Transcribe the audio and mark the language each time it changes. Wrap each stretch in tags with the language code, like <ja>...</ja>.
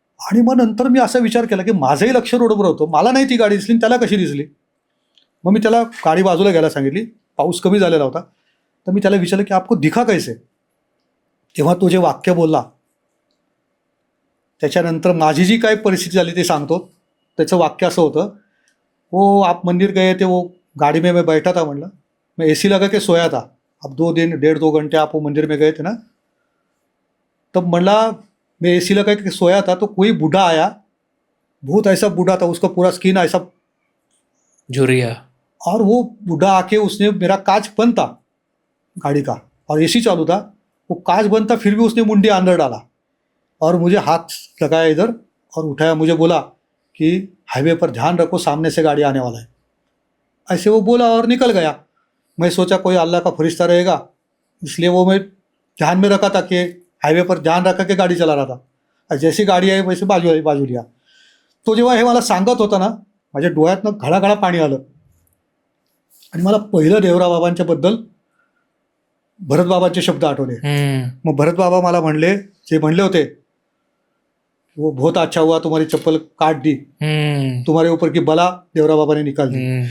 <mr>आणि मग नंतर मी असा विचार केला की माझंही लक्ष रोडवर होतं, मला नाही ती गाडी दिसली, त्याला कशी दिसली. मग मी त्याला गाडी बाजूला घ्यायला सांगितली. पाऊस कमी झालेला होता. तर मी त्याला विचारलं की</mr> <hi>आपको दिखा कैसे.</hi> <mr>तेव्हा तो जे वाक्य बोलला, त्याच्यानंतर माझी जी काय परिस्थिती झाली ते सांगतो. त्याचं वाक्य असं होतं,</mr> <hi>वो आप मंदिर गए थे, वो गाड़ी में मैं बैठा था,</hi> <mr>म्हणलं</mr> <hi>मैं एसी लगा के सोया था, अब 1.5-2 घंटे आप वो मंदिर में गए थे ना, तब</hi> <mr>म्हणला</mr> <hi>मैं एसी लगा के सोया था तो कोई बूढ़ा आया, बहुत ऐसा बूढ़ा था, उसका पूरा स्किन ऐसा, झुरिया. और वो बूढ़ा आके उसने मेरा कांच बंद था गाड़ी का और एसी चालू था, वो कांच बंद था फिर भी उसने मुंडी अंदर डाला और मुझे हाथ लगाया इधर और उठाया, मुझे बोला कि हाईवे पर ध्यान रखो, सामने से गाड़ी आने वाला है. ऐसे वो बोला और निकल गया. मैं सोचा कोई अल्लाह का फरिश्ता रहेगा, इसलिए वो मैं ध्यान में रखा था कि हाईवे पर ध्यान रखा के गाड़ी चला रहा था. और जैसी गाडी आहे वैसे बाजू लिया.</hi> <mr>तो जेव्हा हे मला सांगत होता ना, माझ्या डोळ्यातनं घळाघळा पाणी आलं आणि मला पहिलं देवराव बाबांच्या बद्दल भरत बाबांचे शब्द आठवले. मग भरत बाबा मला म्हणले, जे म्हणले होते,</mr> <hi>वो बहुत अच्छा हुआ तुम्हारी चप्पल काट दी, तुम्हारे ऊपर की बला देवराव बाबाने निकाल दी.</hi>